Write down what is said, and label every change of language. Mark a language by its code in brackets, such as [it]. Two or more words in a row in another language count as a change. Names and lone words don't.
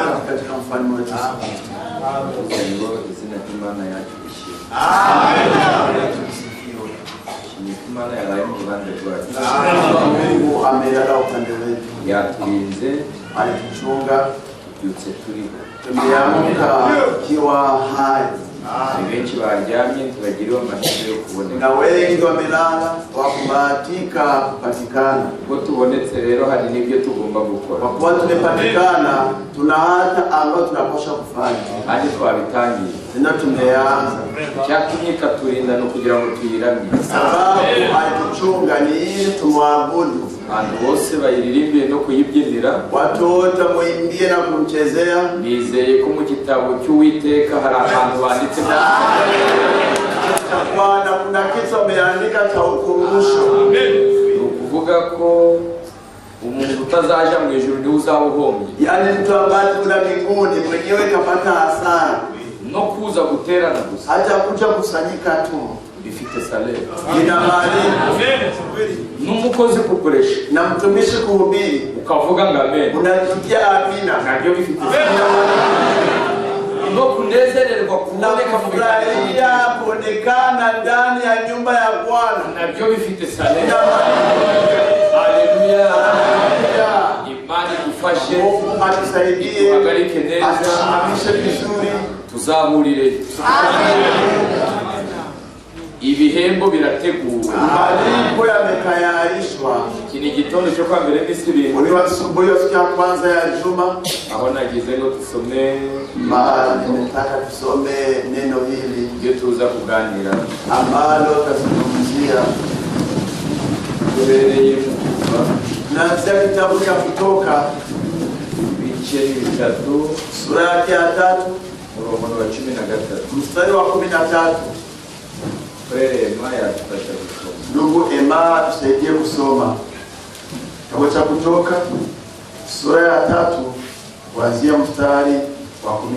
[sw] katika mfalme wetu. [rw] Izina ry'Imana yacu ishimwe. Imana yabaye mu ruhande rwacu. [sw] Mungu amelala upande wetu. [rw] Yaturinze, [sw] alituchunga, [rw] tubyutse turiho. [sw] Tumeamka tukiwa hai. [rw] Benshi baryamye ntibagiriwe amahirwe yo kuboneka. [sw] Na wengi wamelala wakubahatika kupatikana. [rw] Ubwo tubonetse rero hari n'ibyo tugomba gukora. [sw] Kwa kuwa tumepatikana, tuna hata ambao tunapaswa kufanya. [rw] Kandi twabitangiye. [sw] Tena tumeanza. [rw] Cyatumye katurinda no kugira ngo tuyiramye. [sw] Sababu alituchunga ni ili tumwabudu. [rw] Abantu bose bayiririmbiye no kuyibyinira. [sw] Watu wote muimbie na kumchezea. [rw] Nizeye ko mu gitabo cy'Uwiteka hari abantu banditse [sw] Bwana kuna kitu ameandika cha ukumbusho. [rw] Ukuvuga ko umuntu utazaja mu ijuru ni uzawuhombye. [sw] Yaani mtu ambaye kuna mbinguni mwenyewe kapata hasara. [rw] No kuza guterana gusa. [sw] Hata kuja kusanyika tu. [rw] Bifite salere. [sw] Ina mali. [rw] N'umukozi kukoresha. [sw] Na mtumishi kuhubiri. [rw] Ukavuga ngo amen. [sw] Unatukia amina. [rw] Nabyo bifite salere. No kunezererwa kuboneka mu [sw] furahia kuonekana ndani ya nyumba ya Bwana. [rw] Nabyo bifite salere. Haleluya. Imani tufashe. [sw] Mungu atusaidie. [rw] Tuhagarike neza. [sw] Atusimamishe vizuri. [rw] Tuzahurire. Ibihembo birateguwe. [sw] Malipo yametayarishwa. [rw] Iki ni igitondo cyo kwa mbere n'isibiri. [sw] Uri asubuhi ya siku ya kwanza ya juma. [rw] Aho nagize ngo tusome [sw] nimetaka tusome neno hili [rw] ndio tuza kuganira [sw] ambalo tutazungumzia [rw] kubereye Kuva. [sw] Na kitabu cha Kutoka [rw] ibice bitatu [sw] sura yake ya 3 [rw] umurongo wa 13 [sw] mstari wa 13. Ndugu Emma tusaidie kusoma kitabu cha Kutoka sura ya 3 kuanzia mstari wa 13.